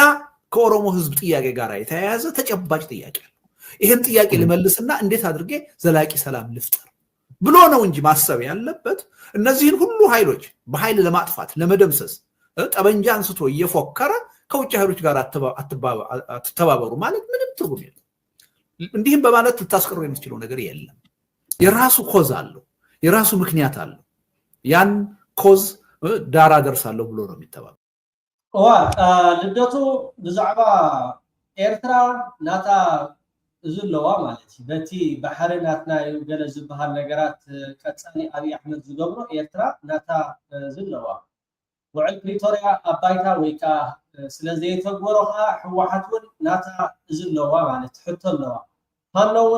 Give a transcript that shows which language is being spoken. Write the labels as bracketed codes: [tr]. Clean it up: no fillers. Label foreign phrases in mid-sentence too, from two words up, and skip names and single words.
[am] ከኦሮሞ ህዝብ ጥያቄ ጋር የተያያዘ ተጨባጭ ጥያቄ ያለው ይሄን ጥያቄ ልመልስና እንዴት አድርጌ ዘላቂ ሰላም ልፍጠር ብሎ ነው እንጂ ማሰብ ያለበት እነዚህን ሁሉ ኃይሎች በኃይል ለማጥፋት ለመደምሰስ ጠበንጃ አንስቶ እየፎከረ ከውጭ ኃይሎች ጋር አትተባበሩ ማለት ምንም ትርጉም የለም እንዲህም በማለት ልታስቀሩ የምትችለው ነገር የለም የራሱ ኮዝ አለው የራሱ ምክንያት አለው ያን ኮዝ ዳራ ደርሳለሁ ብሎ ነው የሚተባበረው [ti] ልደቱ ብዛዕባ ኤርትራ ናታ ዝለዋ ማለት በቲ ባሕሪ ናትና ገለ ዝበሃል ነገራት ቀፃሊ ኣብይ ኣሕመድ ዝገብሮ ኤርትራ ናታ ዝለዋ ውዕል ፕሪቶሪያ ኣባይታ ወይ ከዓ ስለዘይተግበሮ ከዓ ሕወሓት እውን ናታ ዝለዋ ማለት ሕቶ ኣለዋ ፋኖ እውን